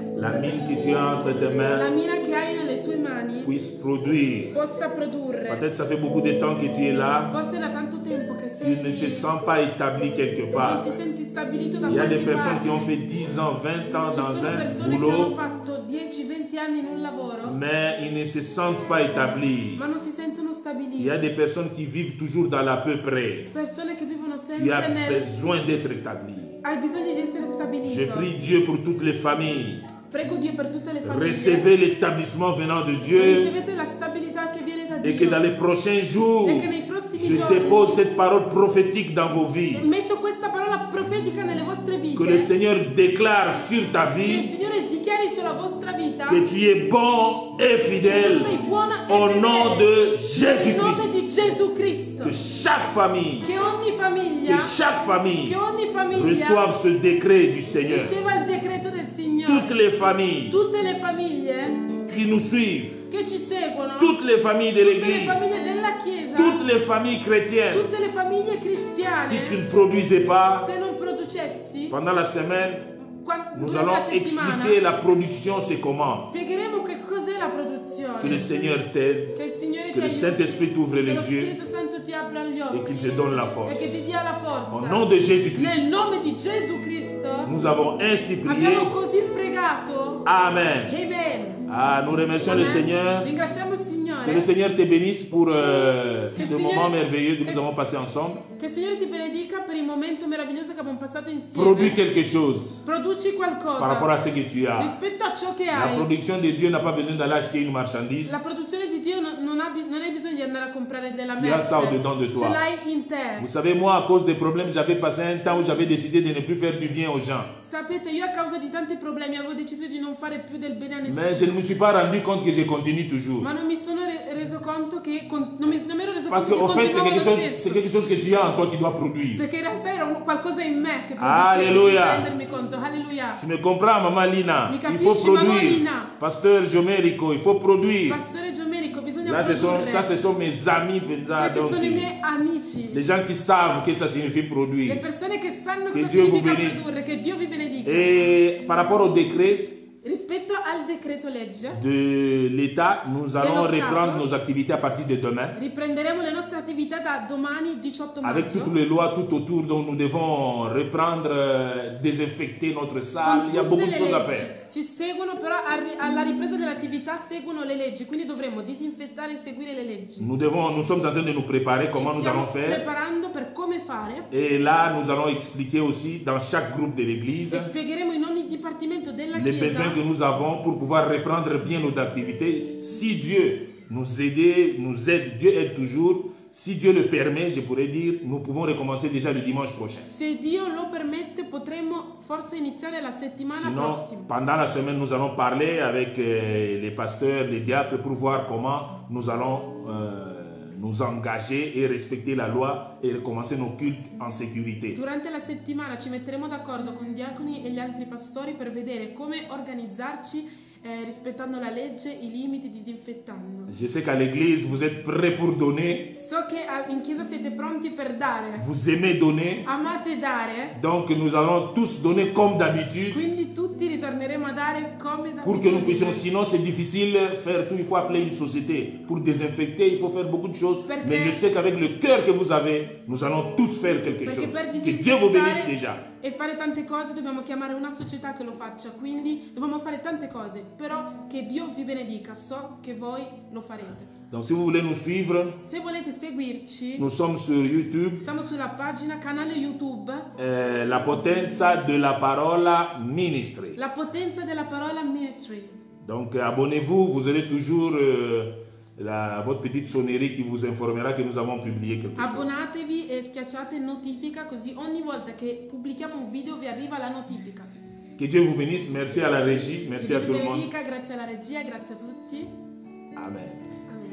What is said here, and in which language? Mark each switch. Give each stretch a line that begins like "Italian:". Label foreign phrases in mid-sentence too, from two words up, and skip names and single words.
French: la mine que tu as entre tes la mains
Italian: mina che hai nelle tue mani
French: puisse produire.
Italian: possa produrre.
French: Peut-être ça fait beaucoup de temps que tu es là,
Italian: Forse da tanto tempo che tu sei
French: ne te
Italian: lì,
French: sens pas établi quelque
Italian: non
French: part.
Italian: ti senti stabilito da
French: Il y a des
Italian: qualche
French: personnes
Italian: parte.
French: qui ont fait 10 ans, 20 ans
Italian: Ci
French: dans
Italian: sono
French: un
Italian: persone che hanno
French: boulot,
Italian: fatto 10-20 anni in un lavoro,
French: mais ils ne se sentent pas établis.
Italian: ma non si sentono
French: Il y a
Italian: stabiliti.
French: des personnes qui vivent toujours dans l'à peu près.
Italian: Persone che vivono
French: Tu as
Italian: sempre nel...
French: besoin d'être établi.
Italian: Hai bisogno di essere
French: Je
Italian: stabilito.
French: prie Dieu pour toutes les familles.
Italian: Prego Dio per tutte le famiglie.
French: Recevez l'établissement venant de Dieu
Italian: Ricevete la stabilità che viene da
French: et que dans
Italian: Dio.
French: les prochains jours,
Italian: E che nei prossimi
French: je
Italian: giorni
French: dépose cette parole prophétique dans vos vies.
Italian: metto questa parola profetica nelle vostre vite.
French: Que le Seigneur déclare sur ta
Italian: Che il
French: vie
Italian: Signore dichiari sulla vostra vita
French: que tu es bon et
Italian: che tu
French: fidèle
Italian: sei buona e
French: au
Italian: fedele.
French: nom de
Italian: Nel nome
French: Jésus-Christ.
Italian: di Gesù Cristo.
French: Que chaque famille,
Italian: Che ogni famiglia,
French: que
Italian: ogni famiglia
French: reçoive ce décret du Seigneur.
Italian: riceva il decreto del
French: Toutes
Italian: Signore.
French: les familles
Italian: Tutte le famiglie
French: qui nous suivent,
Italian: che ci seguono,
French: toutes les familles de
Italian: tutte le
French: l'Église,
Italian: famiglie della Chiesa,
French: toutes les familles chrétiennes,
Italian: tutte le famiglie
French: si
Italian: cristiane,
French: tu ne produisais pas,
Italian: se non producessi,
French: pendant la semaine, nous
Italian: durante
French: allons
Italian: la settimana,
French: expliquer la production, c'est comment.
Italian: spiegheremo che cos'è la
French: Que le
Italian: produzione.
French: Seigneur t'aide,
Italian: Che il Signore
French: que
Italian: ti
French: le
Italian: aiuti,
French: Saint-Esprit t'ouvre
Italian: che
French: les
Italian: lo
French: yeux
Italian: Spirito Santo ti apra gli
French: et
Italian: occhi
French: qu'il te donne la
Italian: e
French: force.
Italian: che ti dia la
French: Au
Italian: forza.
French: nom de Jésus-Christ,
Italian: Nel nome di Gesù Cristo
French: nous avons ainsi prié.
Italian: abbiamo così pregato.
French: Amen.
Italian: Amen.
French: Ah, nous remercions le
Italian: Amen.
French: Seigneur.
Italian: Ringraziamo il
French: Que le
Italian: Signore.
French: Seigneur te bénisse pour ce Seigneur- moment merveilleux que nous avons passé ensemble.
Italian: Che il Signore ti benedica per il momento meraviglioso che abbiamo passato
French: Produis
Italian: insieme.
French: quelque chose
Italian: Produci
French: par rapport
Italian: qualcosa
French: à ce que tu as.
Italian: rispetto a ciò che
French: La
Italian: hai.
French: production de Dieu n'a pas besoin d'aller acheter une marchandise.
Italian: La produzione di Dio non hai bisogno di andare a comprare della
French: Tu as ça
Italian: merce.
French: au-dedans de toi. Ce
Italian: l'hai in te.
French: Vous savez, moi, à cause des problèmes, j'avais passé un temps où j'avais décidé de ne plus faire du bien aux gens.
Italian: Sapete, io a causa di tanti problemi avevo deciso di non fare più del bene a nessuno.
French: Mais je ne me suis pas rendu compte que je continue toujours.
Italian: Ma non mi sono reso conto che non mi ero reso
French: Parce
Italian: conto
French: qu'en
Italian: che
French: fait, c'est
Italian: continuavo
French: quelque,
Italian: lo
French: chose, c'est
Italian: stesso.
French: quelque chose que tu as en toi qui dois produire.
Italian: Perché in realtà era qualcosa in me che
French: Alleluia.
Italian: senza rendermi conto. Alleluia.
French: Tu me comprends, Maman Lina?
Italian: Mi
French: Il
Italian: capisci,
French: faut
Italian: Maman
French: produire.
Italian: Lina?
French: Pasteur Jomerico, il faut produire.
Italian: Pastore Giomerico, bisogna
French: Là,
Italian: produrre.
French: ça, ce sont mes amis.
Italian: Questi
French: Donc,
Italian: sono i miei amici.
French: les gens qui savent que ça signifie
Italian: Le
French: produire.
Italian: persone che sanno Che cosa Dio vi significa benisse. produrre, che Dio vi benedica.
French: Et par rapport au décret
Italian: Rispetto al decreto legge,
French: de l'État, nous allons
Italian: Dello
French: reprendre
Italian: Stato.
French: nos activités à partir de demain.
Italian: riprenderemo le nostre attività da domani 18
French: Avec
Italian: maggio.
French: toutes les lois tout autour, dont nous devons reprendre, désinfecter notre salle. Il y a
Italian: Con
French: beaucoup
Italian: tutte
French: de
Italian: le
French: choses à
Italian: leggi.
French: faire.
Italian: Si seguono però alla ripresa dell'attività seguono le leggi, quindi dovremo disinfettare e seguire le leggi.
French: Nous sommes en train de nous préparer comment
Italian: Ci
French: nous
Italian: stiamo
French: allons faire.
Italian: preparando per come fare
French: Et là, nous allons expliquer aussi dans chaque groupe de l'Église
Italian: e spiegheremo in ogni dipartimento della
French: les
Italian: Chiesa
French: besoins que nous avons pour pouvoir reprendre bien nos activités. Si Dieu nous aide, Dieu aide toujours. Si Dieu le permet, je pourrais dire, nous pouvons recommencer déjà le dimanche prochain.
Italian: se Dio lo permette potremo forse iniziare la settimana
French: Sinon,
Italian: prossima.
French: pendant la semaine, nous allons parler avec les pasteurs, les diacres pour voir comment nous allons nous engager et respecter la loi et recommencer nos cultes en sécurité.
Italian: Durante la settimana ci metteremo d'accordo con i diaconi e gli altri pastori per vedere come organizzarci rispettando la legge, i limiti, disinfettando.
French: Je sais qu'à l'église, vous êtes prêts pour donner,
Italian: So che in chiesa siete pronti per dare,
French: vous aimez donner,
Italian: amate dare,
French: donc nous allons tous donner comme d'habitude
Italian: quindi tutti ritorneremo a dare come da
French: pour que nous puissions, sinon c'est difficile faire tout, il faut appeler une société. Pour désinfecter, il faut faire beaucoup de choses,
Italian: Perché-
French: mais je sais qu'avec le cœur que vous avez, nous allons tous faire quelque
Italian: Perché
French: chose.
Italian: per
French: Que Dieu vous bénisse
Italian: disinfettare
French: déjà.
Italian: e fare tante cose dobbiamo chiamare una società che lo faccia, quindi dobbiamo fare tante cose, però che Dio vi benedica, so che voi lo farete.
French: Donc si vous voulez nous suivre,
Italian: Se volete seguirci,
French: nous sommes sur YouTube,
Italian: siamo sulla pagina canale YouTube
French: La Potenza de la Parola Ministry.
Italian: La Potenza della Parola Ministry.
French: Donc abonnez-vous, vous aurez toujours votre petite sonnerie qui vous informera que nous avons publié quelque chose.
Italian: Abbonatevi e schiacciate notifica così ogni volta che pubblichiamo un video vi arriva la notifica.
French: Que Dieu vous bénisse, merci à la régie, merci
Italian: Che
French: à
Italian: Dio
French: tout
Italian: vi
French: le monde.
Italian: benedica, grazie alla regia, grazie a tutti. Amen.